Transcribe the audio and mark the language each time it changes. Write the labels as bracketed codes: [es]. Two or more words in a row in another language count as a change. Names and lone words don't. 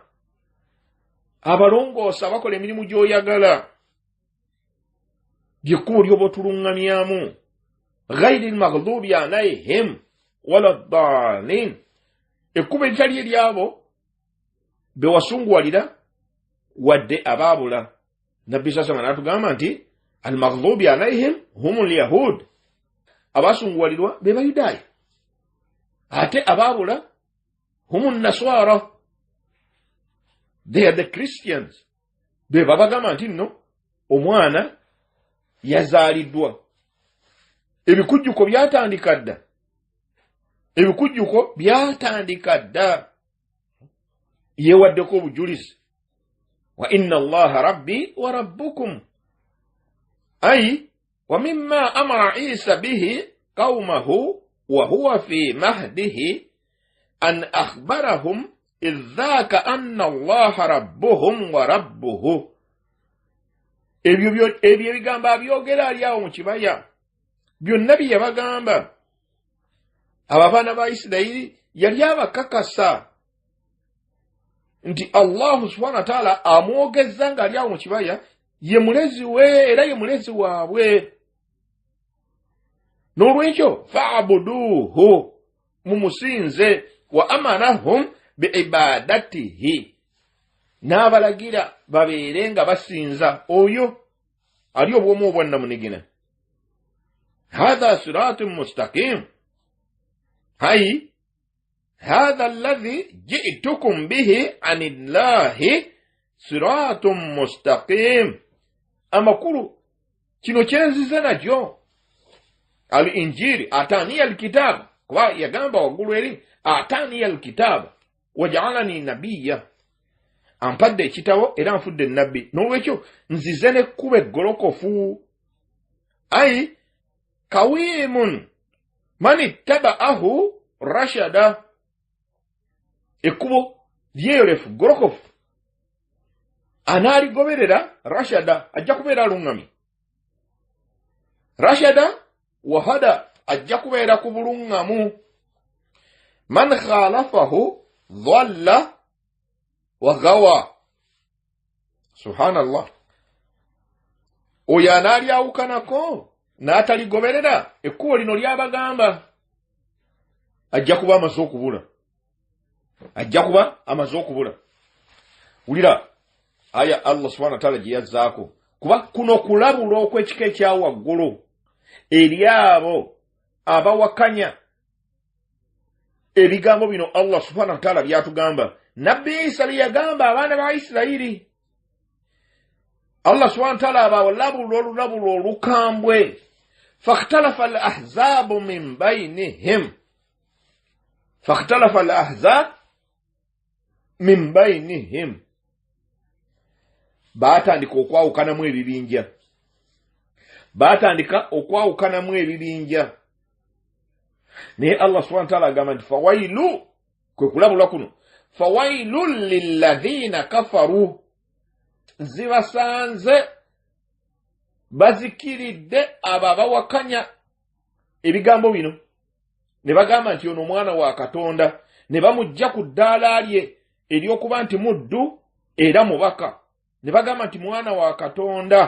[lg] abalongoosa abakola emirimu gy'oyagala lyekkubo ly'oba otuluŋŋamyamu [ar] غير المغضوب عليهم ولا الضالين [lg] ekkubo eritali eryabo be wasunguwalira wadde abaabula nabbi sasama n'atugamba nti [ar] المغضوب عليهم هم اليهود [lg] abasunguwalirwa be bayudaaya ate abaabula humu naswara [en] they are the Christians [lg] be babagamba nti nno omwana yazaaliddwa ebikujjuko byatandika dda ebikujjuko byatandika dda yeewaddeko obujulizi [ar] وإن الله ربي وربكم أي ومما أمر عيسى به قومه وهو في مهده أن أخبرهم إذاك أن الله ربهم وربه [lg] ebyo ebigambo abyogera ali awo mu kibaya byonna bye yabagamba abaana ba Isirayiri yali abakakasa nti [ar] الله سبحانه وتعالى [lg] amwogezza nga ali awo mu kibaya ye mulezi we era ye mulezi waabwe n'olwekyo fa'buduhu mumusinze [ar] وأمرهم بعبادته [lg] n'abalagira babeere nga basinza oyo ali obwomu obwannamunigina hadha [ar] صراط مستقيم أي هذا الذي جئتكم به عن الله صراط مستقيم [lg] amakulu kino kyenzize nakyo [ar] الإنجيل آتاني الكتاب [lg] kuba yagamba waggulu eri [ar] آتاني الكتاب وجعلني نبيا [lg] ampadde ekitabo era nfudde ennabbi n'olwekyo nzize n'ekkuba eggolokofu [ar] أي قويم من اتبعه رشد [lg] ekkubo lyeyolefu golokofu anaaligoberera rashada ajja kubeera aluŋŋamye rashada wahada ajja kubeera ku buluŋŋamu [ar] من خالفه ضل وغوى سبحان الله [lg] oyo anaalyawukanako n'ataligoberera ekkubo lino lyabagamba ajja kuba amaze okubula ajja kuba amaze okubula wulira aya [ar] الله سبحانه وتعالى [lg] gye yazzaako kuba kuno kulabula okw'ekika ekyawaggulu eri abo abawakanya ebigambo bino [ar] الله سبحانه وتعالى [lg] byatugamba nabbi Isa bye yagamba abaana ba Isirayiri [ar] الله سبحانه وتعالى [lg] abawalabula olulabula olukambwe [ar] فاختلف الأحزاب من بينهم فاختلف الأحزاب من بينهم [lg] baatandika okwawukanamu ebibinja. Baatandika okwawukanamu ebibinja. Naye [ar] الله سبحانه وتعالى [lg] agamba nti fawailu, kwe kulabula kuno, [ar] فويل للذين كفروا, [lg] zibasanze bazikiridde ababawakanya ebigambo bino ne bagamba nti ono mwana wa Katonda, ne bamujja ku ddaala lye ery'okuba nti muddu era mubaka, ne bagamba nti mwana wa Katonda.